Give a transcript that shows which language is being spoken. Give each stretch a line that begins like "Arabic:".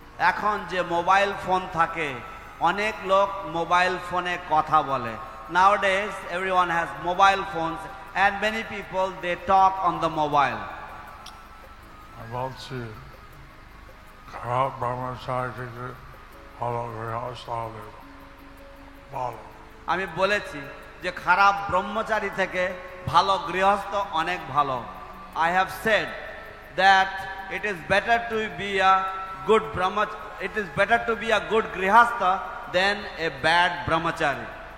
Bangla: এখন যে mobile phone থাকে অনেক লোক মোবাইল ফোনে কথা বলে।
English: Nowadays everyone has mobile phones and many people they talk on the mobile.
Bangla: আমি বলছি খারাপ ব্রহ্মচারী থেকে ভালো গৃহস্থ হবে ভালো। আমি বলেছি যে খারাপ ব্রহ্মচারী থেকে ভালো গৃহস্থ অনেক ভালো।
English: I have said that it is better to be a good brahmachari, it is better to be a good grihastha than a bad brahmachari.